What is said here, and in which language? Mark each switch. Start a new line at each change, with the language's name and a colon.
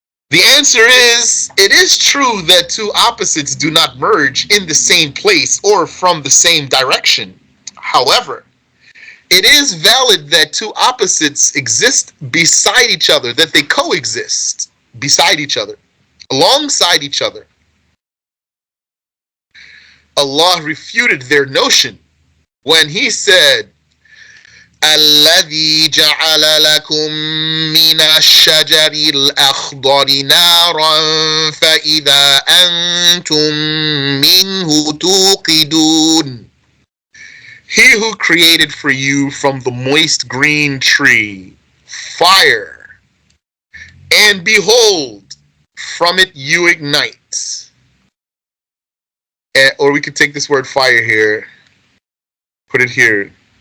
English: The answer is, it is true that two opposites do not merge in the same place or from the same direction. However, it is valid that two opposites exist beside each other, that they coexist beside each other, alongside each other. Allah refuted their notion when He said,
Arabic: الذي جعل لكم من الشجر الأخضر نارا فإذا أنتم منه توقدون.
English: He who created for you from the moist green tree fire, and behold, from it you ignite. Or we could take this word fire here, put it here.